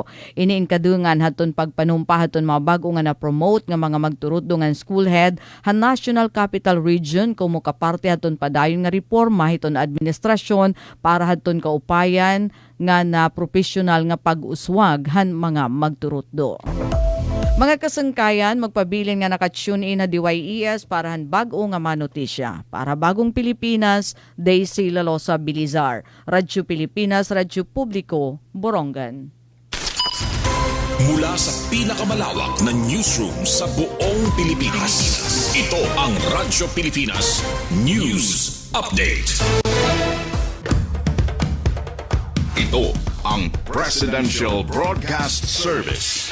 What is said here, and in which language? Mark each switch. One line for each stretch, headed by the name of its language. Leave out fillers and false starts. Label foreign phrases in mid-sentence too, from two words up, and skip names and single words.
Waray: Iniin kadungan haton pagpanumpa haton mga bago nga na-promote nga mga magturutdo nga school head han National Capital Region kumo kaparte haton padayon nga reforma hiton administrasyon para haton kaupayan nga na professional nga pag-uswag han mga magturutdo. Mga kasangkayan, magpabilin nga nakatune in na DYES para han bago nga manotisya. Para Bagong Pilipinas, Daisy Lalosa Bilizar. Radyo Pilipinas, Radyo Publiko, Borongan.
Filipino: Mula sa pinakamalawak na newsroom sa buong Pilipinas. Ito ang Radyo Pilipinas News Update. Ito ang Presidential Broadcast Service